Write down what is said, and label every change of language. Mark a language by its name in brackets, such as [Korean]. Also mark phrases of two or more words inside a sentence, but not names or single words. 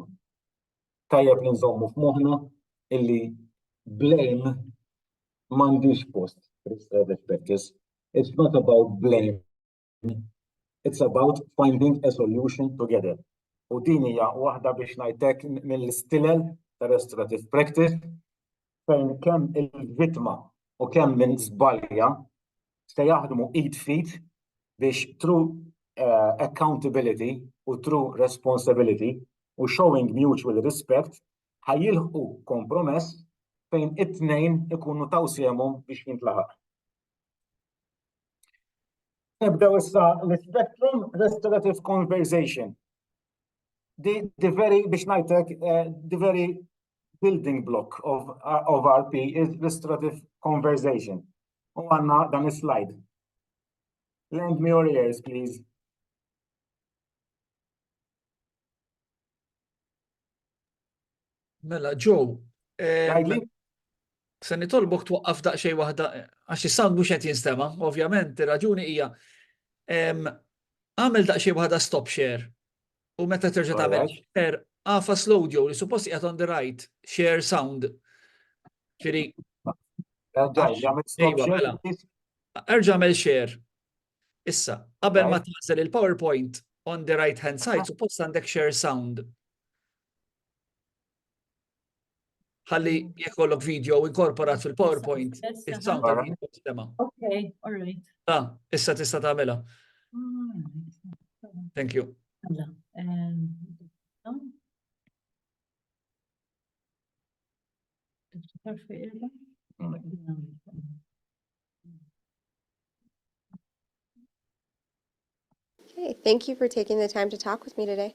[Maltese] Tajjeb li nżommu f'moħħna illi blame m'għandix post [English] restorative practice. It's not about blame. It's about finding a solution together. [Maltese] U din hija waħda biex ngħidlek mill-istilel ta' [English] restorative practice [Maltese] fejn kemm il-vittma u kemm min żbalja se jaħdmu id fit biex [English] through accountability [Maltese] u [English] through responsibility [Maltese] u [English] showing mutual respect [Maltese] ħajjilħu kompromess fejn it-tnejn ikunu tawsiemhom biex jintlaħaq. Nibdew issa l- [English] spectrum restorative conversation. The very [Maltese] biex ngħidlek [English] the very building block of RP is restorative conversation. [Maltese] U għanna dan is-slide. [English] Lend me your ears, please. [Maltese] Mela, Joe, se nitolbok twaqqaf daqsxejn waħda għax is-sound mhux qed jinstema', ovvjament, ir-raġuni hija għamel daqsxejn waħda [English] stop share [Maltese] u meta terġa' tagħmel share għafa slow Joe li suppost qiegħed [English] on the right share sound. [Maltese] Ġifieri erġa' għamel share. Issa, qabel ma tażel il-PowerPoint [English] on the right hand side, [Maltese] suppost għandek [English] share sound. [Maltese] Ħalli jekk kollok video inkorporat fil-PowerPoint, il-sound tal-video sistema. [English] Okay, all right. [Maltese] Issa tista' tagħmilha. [English] Thank you. Okay, thank you for taking the time to talk with me today.